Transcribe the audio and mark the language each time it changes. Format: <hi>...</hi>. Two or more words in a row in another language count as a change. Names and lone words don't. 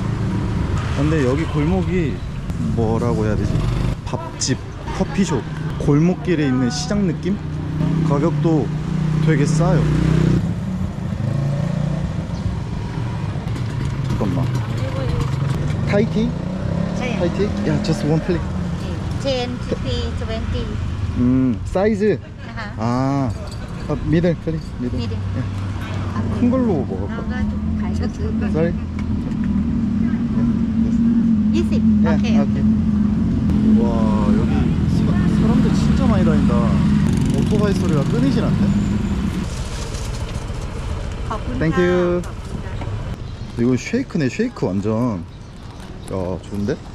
<ko>근데 여기 골목이 뭐라고 해야 되지? 밥집, 커피숍, 골목길에 있는 시장 느낌? 가격도 되게 싸요. 잠깐만. 타이티?</ko> <ms>Saya.</ms> <ko>타이티? 야,</ko> <en>just one plate. 10, 50, 20.</en> <ko>사이즈. Aha. 아,</ko> <en>middle please.</en> <ko>미들.</ko> <en>Medium.</en> <ko>큰 걸로 먹을까?</ko> <ms>Harga tu khai satu tu.</ms> <en>Sorry. 20.</en> <ko>예,</ko> <en>Okey.</en> <ko>오케이. 와 여기 사람들 진짜 많이 다닌다. 오토바이 소리가 끊이질 않네. 땡큐. 이거 쉐이크네. 쉐이크 완전. 야 좋은데?</ko>